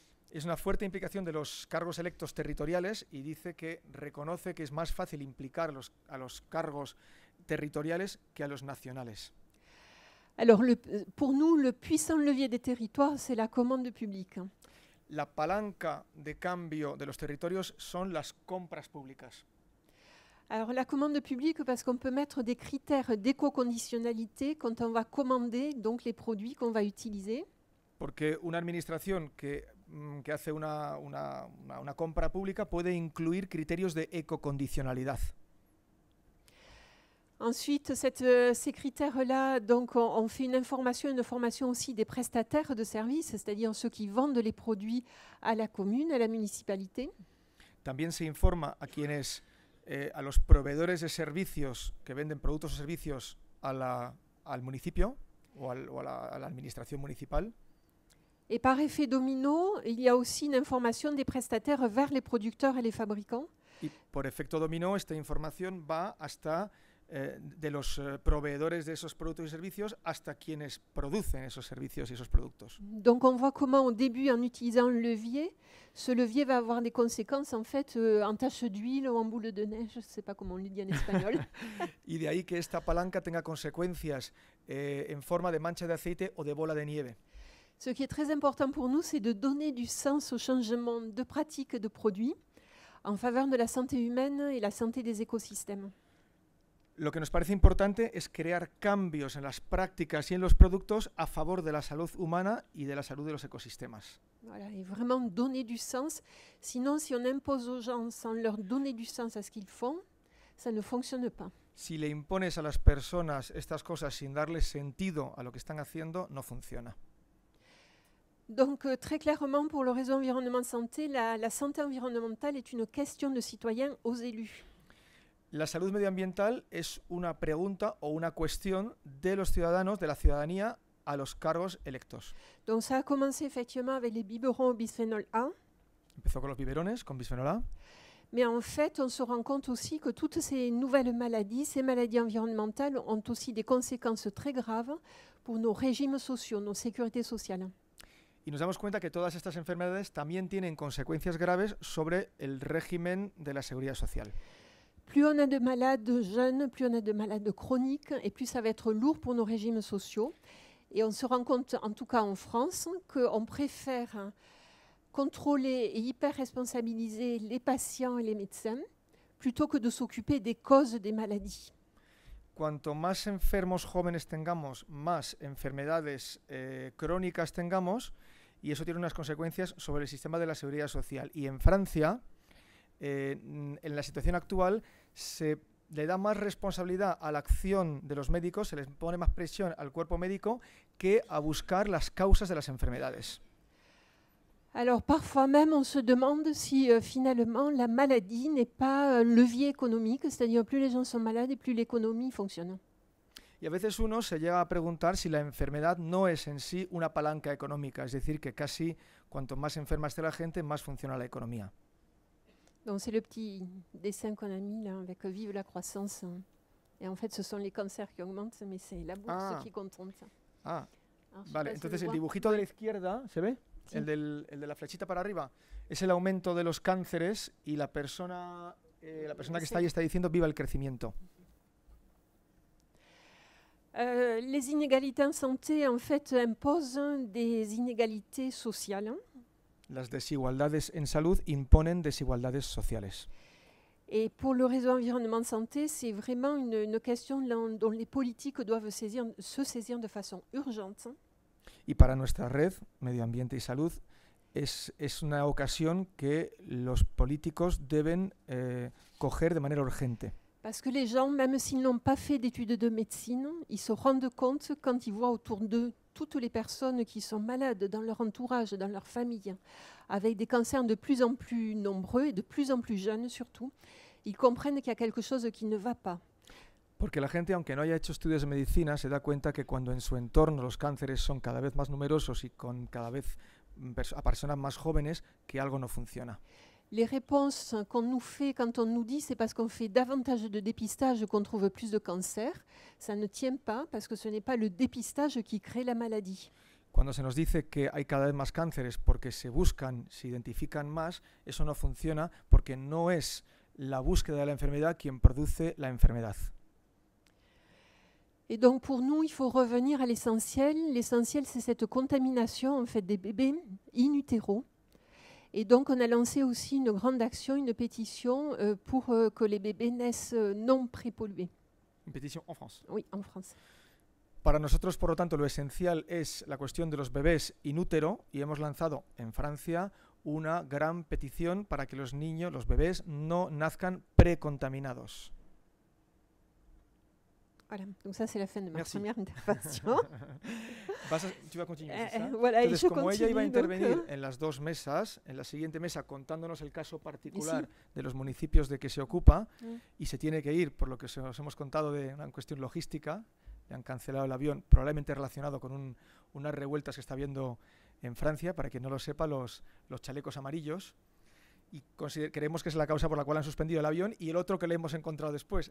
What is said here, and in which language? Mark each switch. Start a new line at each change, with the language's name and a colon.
Spanish: Es una fuerte implicación de los cargos electos territoriales y dice que reconoce que es más fácil implicar a los cargos territoriales que a los nacionales.
French: Alors pour nous, le puissant levier des territoires, c'est la commande publique.
Spanish: La palanca de cambio de los territorios son las compras públicas.
French: Alors la commande publique, parce qu'on peut mettre des critères d'éco-conditionnalité quand on va commander donc les produits qu'on va utiliser.
Spanish: Porque una administración que hace una compra pública puede incluir criterios de ecocondicionalidad.
French: Ensuite, ces critères-là, donc on fait une formation aussi des prestataires de services, c'est-à-dire ceux qui vendent les produits à la commune, à la municipalité.
Spanish: También se informa a quienes a los proveedores de servicios que venden productos o servicios al municipio o a la administración municipal.
French: Et par effet domino, il y a aussi une information des prestataires vers les producteurs et les fabricants.
Spanish: Y por efecto dominó, esta información va hasta de los proveedores de esos productos y servicios hasta quienes producen esos servicios y esos productos.
French: Donc on voit comment au début, en utilisant le levier, ce levier va avoir des conséquences en fait en tache d'huile ou en boule de neige, je ne sais pas comment on le dit en espagnol.
Spanish: Y de ahí que esta palanca tenga consecuencias en forma de mancha de aceite o de bola de nieve.
French: Ce qui est très important pour nous, c'est de donner du sens au changement de pratiques de produits en faveur de la santé humaine et la santé des écosystèmes.
Spanish: Lo que nos parece importante es crear cambios en las prácticas y en los productos a favor de la salud humana y de la salud de los ecosistemas.
French: Voilà, et vraiment donner du sens. Sinon, si on impose aux gens sans leur donner du sens à ce qu'ils font, ça ne fonctionne pas.
Spanish: Si le impones a las personas estas cosas sin darles sentido a lo que están haciendo, no funciona.
French: Donc, très clairement, pour le réseau environnement santé, la santé environnementale est une question de citoyens aux élus.
Spanish: La salud medioambiental es una pregunta o una cuestión de los ciudadanos, de la ciudadanía, a los cargos electos.
French: Donc ça a commencé effectivement avec les biberons au bisphénol A.
Spanish: Empezó con los biberones, con bisfenol A.
French: Mais en fait, on se rend compte aussi que toutes ces nouvelles maladies, ces maladies environnementales, ont aussi des conséquences très graves pour nos régimes sociaux, nos sécurités sociales.
Spanish: Y nos damos cuenta que todas estas enfermedades también tienen consecuencias graves sobre el régimen de la seguridad social.
French: Plus on a de malades jeunes, plus on a de malades chroniques, et plus ça va être lourd pour nos régimes sociaux. Et on se rend compte, en tout cas en France, qu'on préfère contrôler et hyper-responsabiliser les patients et les médecins plutôt que de s'occuper des causes des maladies.
Spanish: Cuanto más enfermos jóvenes tengamos, más enfermedades crónicas tengamos, y eso tiene unas consecuencias sobre el sistema de la seguridad social. Y en Francia, en la situación actual, se le da más responsabilidad a la acción de los médicos, se les pone más presión al cuerpo médico que a buscar las causas de las enfermedades.
French: Alors parfois même on se demande si finalement la maladie n'est pas un levier économique, c'est-à-dire plus les gens sont malades et plus l'économie fonctionne.
Spanish: Y a veces uno se llega a preguntar si la enfermedad no es en sí una palanca económica, es decir, que casi cuanto más enferma esté la gente, más funciona la economía.
French: Donc c'est le petit dessin qu'on a mis là avec Vive la croissance. Et en fait ce sont les cancers qui augmentent, mais c'est la bourse qui compte.
Spanish: Ah, vale, entonces el dibujito de la izquierda, ¿se ve? Sí. El de la flechita para arriba, es el aumento de los cánceres y la persona que está ahí está diciendo viva el crecimiento.
French: Les inégalités en santé en fait imposent des inégalités sociales.
Spanish: Las desigualdades en salud imponen desigualdades sociales.
French: Et pour le réseau environnement santé, c'est vraiment une question dont les politiques doivent se saisir de façon urgente.
Spanish: Y para nuestra red, Medio Ambiente y Salud, es una ocasión que los políticos deben coger de manera urgente.
French: Parce que les gens, même s'ils n'ont pas fait d'études de médecine, ils se rendent compte quand ils voient autour d'eux toutes les personnes qui sont malades dans leur entourage, dans leur famille, avec des cancers de plus en plus nombreux et de plus en plus jeunes surtout, ils comprennent qu'il y a quelque chose qui ne va pas.
Spanish: Porque la gente, aunque no haya hecho estudios de medicina, se da cuenta que cuando en su entorno los cánceres son cada vez más numerosos y con cada vez a personas más jóvenes, que algo no funciona.
French: Les réponses qu'on nous fait quand on nous dit c'est parce qu'on fait davantage de dépistage qu'on trouve plus de cancers, ça ne tient pas parce que ce n'est pas le dépistage qui crée la maladie.
Spanish: Cuando se nos dice que hay cada vez más cánceres porque se buscan, se identifican más, eso no funciona porque no es la búsqueda de la enfermedad quien produce la enfermedad.
French: Et donc pour nous, il faut revenir à l'essentiel. L'essentiel, c'est cette contamination en fait, des bébés in utero. Et donc on a lancé aussi une grande action, une pétition pour que les bébés naissent non prépollués. Une pétition en France. Oui, en France.
Spanish: Para nosotros, por lo tanto, lo esencial es la cuestión de los bebés in útero y hemos lanzado en Francia una gran petición para que los niños, los bebés, no nazcan precontaminados.
French: Voilà, donc ça c'est la fin de ma Merci. première intervention. Tu vas continuer, c'est ça? Voilà,
Spanish: Entonces,
French: et je
Spanish: como ella iba a
French: continue, donc,
Spanish: intervenir en las dos mesas, en la siguiente mesa contándonos el caso particular de los municipios de que se ocupa y se tiene que ir, por lo que os hemos contado de una cuestión logística, le han cancelado el avión, probablemente relacionado con unas revueltas que está habiendo en Francia, para quien no lo sepa, los chalecos amarillos, y creemos que es la causa por la cual han suspendido el avión, y el otro que le hemos encontrado después.